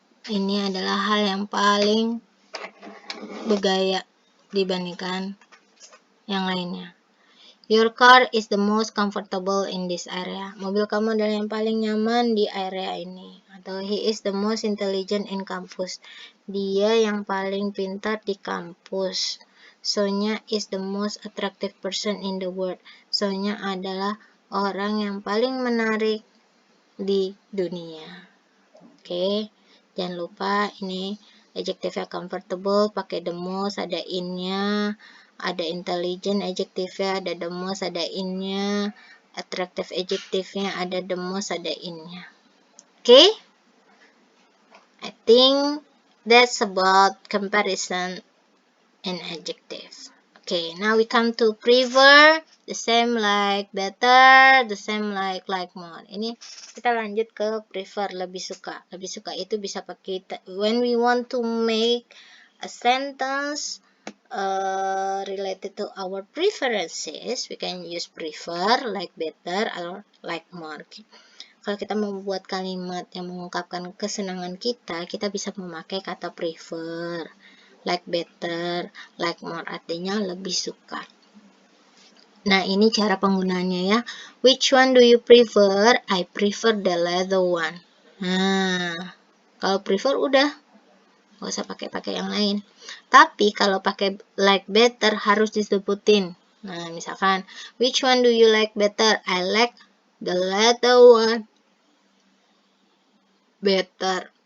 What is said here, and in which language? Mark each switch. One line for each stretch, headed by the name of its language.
Indonesian: Ini adalah hal yang paling bergaya dibandingkan yang lainnya.
English: Your car is the most comfortable in this area.
Indonesian: Mobil kamu adalah yang paling nyaman di area ini. Atau
English: he is the most intelligent in campus.
Indonesian: Dia yang paling pintar di kampus.
English: Sonya is the most attractive person in the world.
Indonesian: Sonya adalah orang yang paling menarik di dunia. Oke, jangan lupa ini adjektifnya comfortable, pakai the most, ada in-nya, ada intelligent adjektifnya, ada the most, ada in-nya, attractive adjektifnya, ada the most, ada in-nya.
English: Oke, I think that's about comparison and adjective. Okay, now we come to prefer, the same like better, the same like more.
Indonesian: Ini kita lanjut ke prefer, lebih suka. Lebih suka itu bisa pakai
English: when we want to make a sentence related to our preferences, we can use prefer, like better, or like more.
Indonesian: Kalau kita membuat kalimat yang mengungkapkan kesenangan kita bisa memakai kata prefer, like better, like more, artinya lebih suka. Nah, ini cara penggunaannya ya.
English: Which one do you prefer? I prefer the leather one.
Indonesian: Nah, kalau prefer udah, nggak usah pakai yang lain. Tapi kalau pakai like better harus disebutin. Nah, misalkan,
English: which one do you like better? I like the leather one better.